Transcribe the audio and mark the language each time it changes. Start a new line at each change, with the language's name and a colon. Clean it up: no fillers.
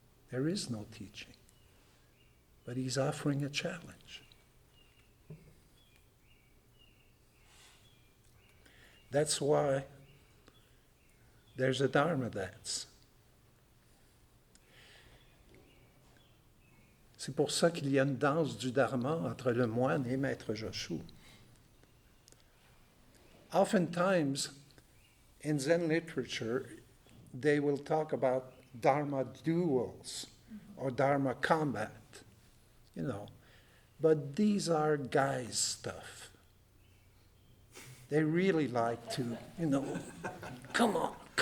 English: There is no teaching. But he's offering a challenge. That's why there's a Dharma dance.
French: C'est pour ça qu'il y a une danse du Dharma entre le moine et Maître Joshua.
English: Oftentimes, in Zen literature, they will talk about Dharma duels or Dharma combat, you know. But these are guys' stuff. They really like to, you know, come on.